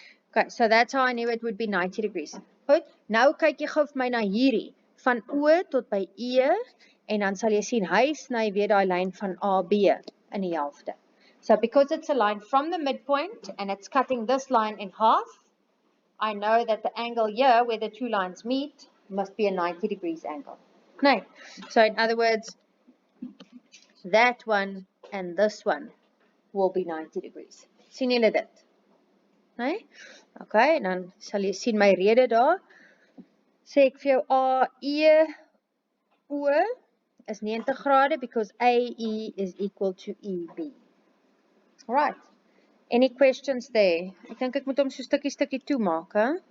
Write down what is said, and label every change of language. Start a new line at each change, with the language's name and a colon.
English: Okay, so that's how I knew it would be 90 degrees.
Afrikaans: Goed. Nou kyk jy gou vir my na hierdie van O tot by E en dan sal jy sien hy sny weer daai lyn van AB in die helfte.
English: So because it's a line from the midpoint and it's cutting this line in half, I know that the angle here where the two lines meet must be a 90 degrees angle. Nee. So in other words, that one and this one will be 90 degrees.
Afrikaans: Sien julle dit? Nee? Okay, en dan sal jy sien my rede daar. Sê ek vir jou AE O is 90 grade
English: because AE is equal to EB. Alright. Any questions there?
Afrikaans: Ek dink ek moet hom so stukkie toemaak, hè?